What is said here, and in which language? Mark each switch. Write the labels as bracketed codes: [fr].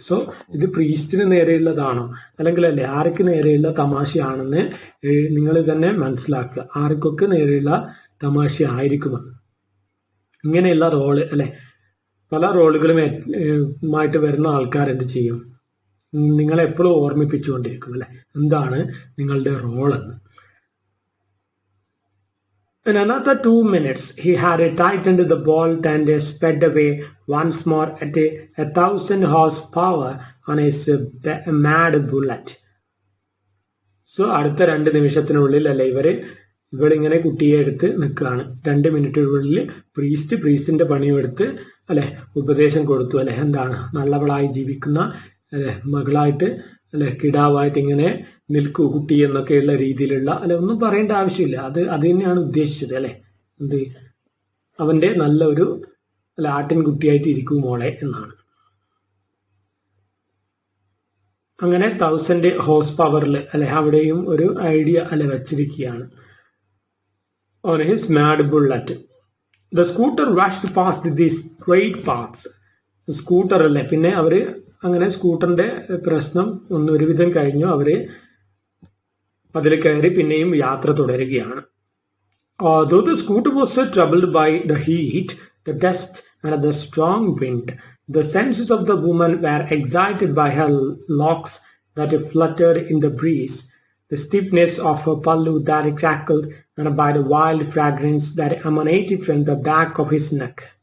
[ml] So ഇത് പ്രീസ്റ്റിന് നേരെയുള്ളതാണോ അല്ലെങ്കിൽ അല്ലെ ആർക്ക് നേരെയുള്ള തമാശയാണെന്ന് നിങ്ങൾ തന്നെ മനസ്സിലാക്കുക. ആർക്കൊക്കെ നേരെയുള്ള തമാശ ആയിരിക്കും ഇങ്ങനെയുള്ള റോള് അല്ലെ. പല റോളുകളുമായിട്ട് വരുന്ന ആൾക്കാർ എന്ത് ചെയ്യും, നിങ്ങളെ എപ്പോഴും ഓർമ്മിപ്പിച്ചുകൊണ്ടിരിക്കും അല്ലെ എന്താണ് നിങ്ങളുടെ റോൾ എന്ന്. [en] In another 2 minutes, he had tightened the bolt and sped away once more at 1,000 horsepower on his mad bullet. [ml] So അടുത്ത 2 നിമിഷത്തിനുള്ളിൽ അല്ലെ ഇവളിങ്ങനെ കുട്ടിയെ എടുത്ത് നിൽക്കുകയാണ്. 2 മിനിറ്റിനുള്ളിൽ പ്രീസ്റ്റിന്റെ പണിയെടുത്ത് അല്ലെ ഉപദേശം കൊടുത്തു അല്ലെ, എന്താണ് നല്ലവളായി ജീവിക്കുന്ന അല്ലെ മകളായിട്ട് അല്ലെ കിടാവായിട്ട് ഇങ്ങനെ നിൽക്കൂ കുട്ടി എന്നൊക്കെയുള്ള രീതിയിലുള്ള അല്ലെ ഒന്നും പറയേണ്ട ആവശ്യമില്ല. അത് തന്നെയാണ് ഉദ്ദേശിച്ചത് അല്ലെ. എന്ത് അവന്റെ നല്ല ഒരു അല്ല ആട്ടിൻകുട്ടിയായിട്ട് ഇരിക്കൂ മോളെ എന്നാണ്. അങ്ങനെ 1000 ഹോഴ്സ് പവറിൽ അല്ലെ അവിടെയും ഒരു ഐഡിയ അല്ലെ വച്ചിരിക്കുകയാണ്. [en] On his mad bullet the scooter rushed past these straight paths. [ml] Scooter അല്ലേ, പിന്നെ അവര് അങ്ങനെ സ്കൂട്ടറിന്റെ പ്രശ്നം ഒന്ന് ഒരുവിധം കഴിഞ്ഞു. അവര് അതിൽ കയറി പിന്നെയും യാത്ര തുടരുകയാണ്. [en] Though the scooter was so troubled by the heat, the dust, and the strong wind, the senses of the woman were excited by her locks that fluttered in the breeze, the stiffness of her pallu that crackled, and by the wild fragrance that emanated from the back of his neck.